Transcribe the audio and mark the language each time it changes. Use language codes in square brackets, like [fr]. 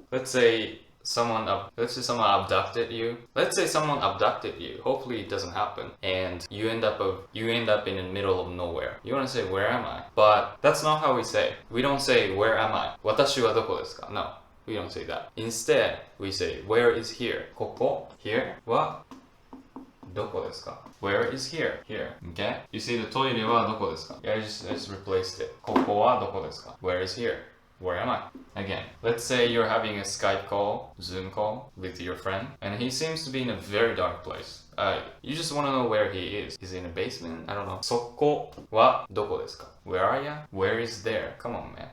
[en] Let's say someone abducted you. Let's say someone abducted you. Hopefully it doesn't happen, and you end up in the middle of nowhere. You want to say, where am I? But that's not how we say. We don't say, where am I? [ja] 私はどこですか? [en] No, we don't say that. Instead, we say, where is here? ここ here [ja] はどこですか? [en] Where is here? Here. Okay? You see the [ja] トイレはどこですか? [en] Yeah, I just replaced it. [ja] ここはどこですか? [en] Where is here? Where am I? Again, let's say you're having a Skype call, Zoom call with your friend, and he seems to be in a very dark place. You just want to know where he is. Is he in a basement? I don't know. [ja] そこはどこですか? [en] Where are you? Where is there? Come on, man.